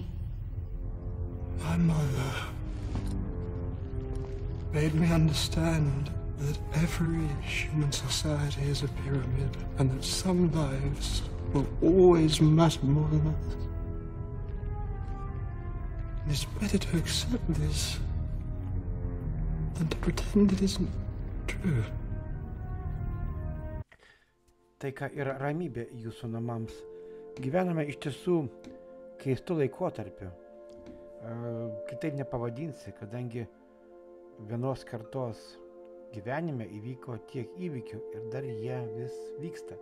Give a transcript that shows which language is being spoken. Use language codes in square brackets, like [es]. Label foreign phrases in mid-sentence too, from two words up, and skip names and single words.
[en] My mother made me understand that every human society is a pyramid, and that some lives will always matter more than others. And it's better to accept this than to pretend it isn't true. [lt] Taika ir ramybė jūsų namams. Gyvename iš tiesų keistu laikotarpiu. Kitaip nepavadinsi, kadangi vienos kartos gyvenime įvyko tiek įvykių ir dar jie vis vyksta.